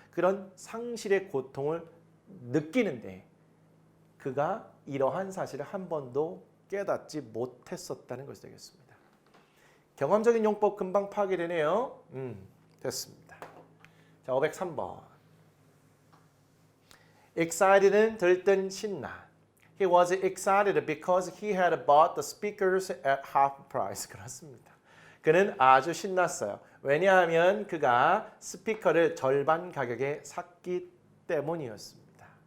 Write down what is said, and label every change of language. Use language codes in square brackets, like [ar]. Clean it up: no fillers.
[ko] 그런 상실의 고통을 느끼는데 그가 이러한 사실을 한 번도 깨닫지 못했었다는 것이 되겠습니다. 경험적인 용법 금방 파악이 되네요. 됐습니다. 자, 503번. excited는 들뜬 신나. [en] He was excited because he had bought the speakers at half price. [ko] 그렇습니다. 그는 아주 신났어요. 왜냐하면 그가 스피커를 절반 가격에 샀기 때문이었습니다.